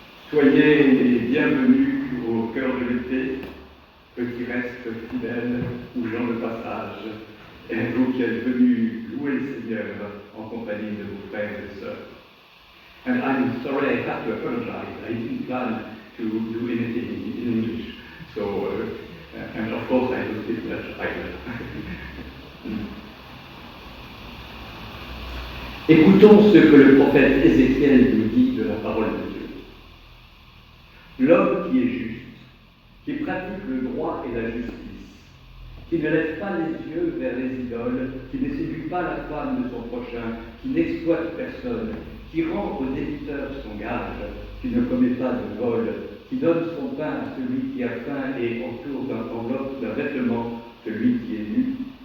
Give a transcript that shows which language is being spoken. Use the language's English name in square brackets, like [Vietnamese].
[French] Soyez les bienvenus au cœur de l'été, petits restes fidèles ou gens de passage, et vous qui êtes venus louer le Seigneur en compagnie de vos frères et sœurs. [English] And I'm sorry, I have to apologize. I didn't plan to do anything in English, so and of course I will speak Dutch either. [French] Écoutons ce que le prophète Ézéchiel nous dit de la parole de Dieu. L'homme qui est juste, qui pratique le droit et la justice, qui ne lève pas les yeux vers les idoles, qui ne séduit pas la femme de son prochain, qui n'exploite personne, qui rend au débiteur son gage, qui ne commet pas de vol, qui donne son pain à celui qui a faim et entoure d'enveloppe d'un vêtement celui qui est nu,